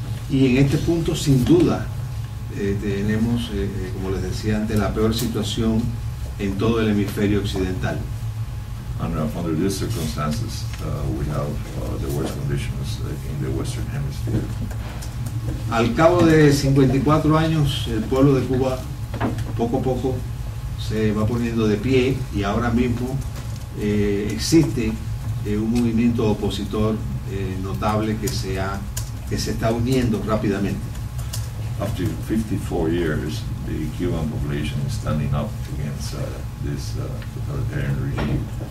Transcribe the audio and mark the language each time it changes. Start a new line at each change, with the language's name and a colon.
Spanish: Y en este punto, sin duda, tenemos, como les decía antes, la peor situación en todo el hemisferio occidental.
English: And under these circumstances, we have the worst conditions in the Western Hemisphere.
Spanish: Al cabo de 54 años, el pueblo de Cuba poco a poco se va poniendo de pie y ahora mismo existe un movimiento opositor notable que se está uniendo rápidamente.
English: After 54 years, the Cuban population is standing up against this totalitarian regime.